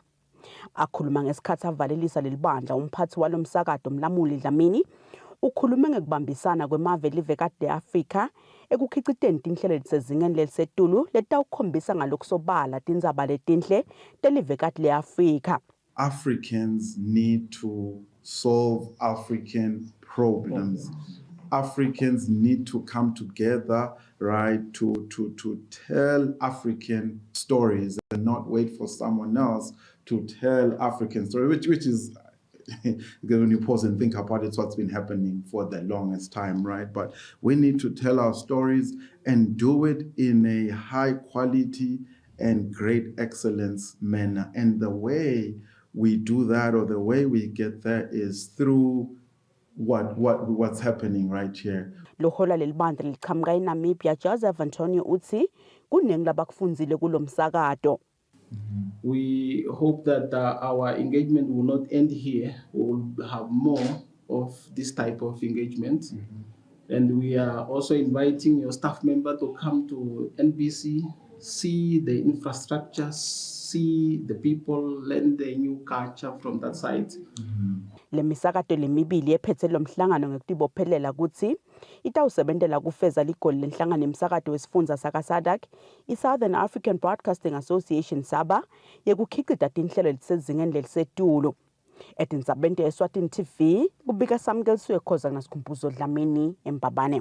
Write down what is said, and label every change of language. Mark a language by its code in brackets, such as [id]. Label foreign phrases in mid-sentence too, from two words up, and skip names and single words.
[ss] Akhuluma ngesikhatsi avalelisa leli bandla umphathi walo msakato Mlamuli Dlamini ukhulume ngekubambisana kwemave livekati le-Afrika ekukhiciteni tinhlelo letisezingeni lelisetulu letawukhombisa ngalokusobala tindzaba letinhle telivekati le-Afrika. [en] Africans need to solve African problems. Africans need to come together, right, to tell African stories and not wait for someone else to tell African stories, which is, when you pause and think about it, it's what's been happening for the longest time, right? But we need to tell our stories and do it in a high quality and great excellence manner. And the way we do that, or the way we get there, is through what's happening right here. [ss] Lohola lelibandla liqhamuka eNamibia Joseph Antonio uthi kuningi labakufunzile kulomsakato. [en] We hope that our engagement will not end here. We will have more of this type of engagement. And we are also inviting your staff member to come to NBC, see the infrastructure, see the people, learn the new culture from that side. [ss] Lemisakato lemibili ephethe lomhlangano ngekutibophelela ukuthi itawusebentela kufeza ligoli lenhlangano emsakato wesifundza sakaSADC, iSouthern African Broadcasting Association SABA, yekukhicita tinhlelo letisezingeni lelisetulu. Etindzabeni Eswatini TV, kubika Samkelisiwe Khoza naSikhumbuzo Dlamini eMbabane.